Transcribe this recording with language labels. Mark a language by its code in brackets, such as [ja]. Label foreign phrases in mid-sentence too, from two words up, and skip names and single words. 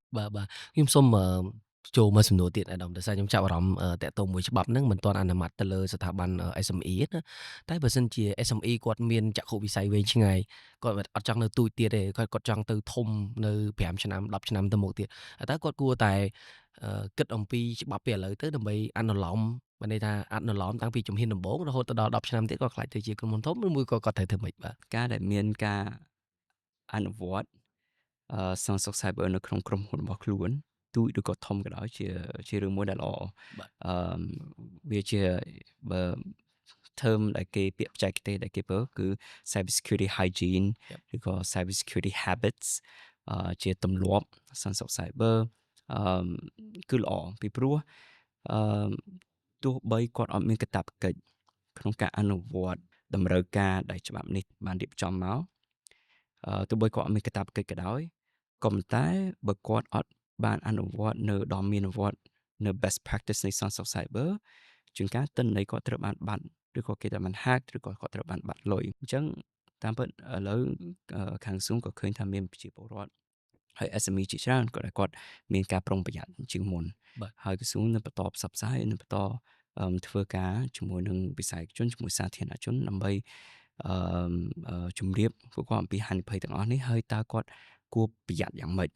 [km] បាទខ្ញុំសូមចូលមកសំណួរទៀតអាដាមដោយសារខ្ញុំចាប់អារម្មណ៍តាក់ទងមួយច្បាប់ហ្នឹងមិនទាន់អនុម័តទៅលើស្ថាប័ន SME ណាតែបើសិនជា SME គាត់មានចក្ខុវិស័យវែងឆ្ងាយគាត់អត់ចង់នៅទូចទៀតទេគាត់ចង់ទៅធំនៅ5ឆ្នាំ10ឆ្នាំទៅមុខទៀតតើគាត់គួរតែគិតអំពីច្បាប់ពីឥឡូវទៅដើម្បីអនុលោមបានន័យថាអនុលោមតាំងពីជំហានដំបូងរហូតដល់10ឆ្នាំទៀតគាត់ខ្លាចទៅជាក្រុមហ៊ុនធំឬមួយក៏គាត់ត្រូវធ្វើម៉េចបាទ ការដែលមានការអនុវត្តសន្តិសុខ Cyber នៅក្នុងក្រុមហ៊ុន របស់ខ្លួនទូចឬក៏ធំក៏ដោយជារឿងមួយដែលល្អវាជាបើ term ដែលគេពាក្យបច្ចេកទេសដែលគេប្រើគឺ [en] cyber security hygiene [km] ឬក៏ [en] cyber security habits [km] ជាទម្លាប់សន្តិសុខ Cyber គឺល្អពីព្រោះទោះបីគាត់អត់មានកាតព្វកិច្ចក្នុងការអនុវត្តតម្រូវការដែលច្បាប់នេះបានរៀបចំមក ទោះបីគាត់អត់មានកាតព្វកិច្ចក៏ដោយក៏ប៉ុន្តែបើគាត់អត់បានអនុវត្តនៅដ៏មានវត្តនៅ [en] best practice [km] នៃសន្តិសុខ cyber ជួនកាលទិន្នន័យគាត់ត្រូវបានបាត់ឬក៏គេត្រូវបាន hack ឬក៏គាត់ត្រូវបានបាត់លុយអញ្ចឹងតាមពិតឥឡូវខាងក្រសួងក៏ឃើញថាមានប្រជាពលរដ្ឋហើយ SME ជាច្រើនក៏ដែលគាត់មានការប្រុងប្រយ័ត្នជាងមុន បាទ ហើយក្រសួងនឹងបន្តផ្សព្វផ្សាយនឹងបន្តធ្វើការជាមួយនឹងវិស័យជនជាមួយសាធារណជនដើម្បីជំរាបពួកគាត់អំពីហានិភ័យទាំងអស់នេះហើយតើគាត់គួរប្រយ័ត្នយ៉ាងម៉េច